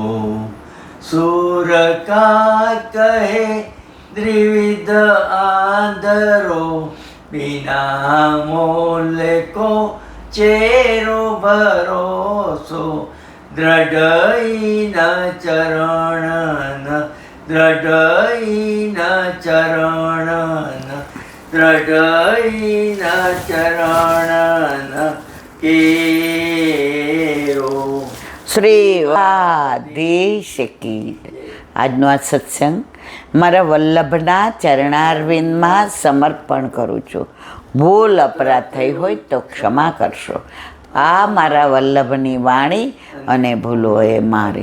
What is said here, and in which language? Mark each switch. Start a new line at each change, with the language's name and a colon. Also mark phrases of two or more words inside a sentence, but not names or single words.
Hindi: सूर का कहे द्विविध आंधरो बिना मोल को चेरो भरोसो दृढ़ चरण दृढ़ चरण दृढ़ चरण केरो.
Gujarati: શ્રી આધીશ કી. આજનો આ સત્સંગ મારા વલ્લભના ચરણારવિંદમાં સમર્પણ કરું છું. ભૂલ અપરાધ થઈ હોય તો ક્ષમા કરશો. આ મારા વલ્લભની વાણી અને ભૂલો એ મારી.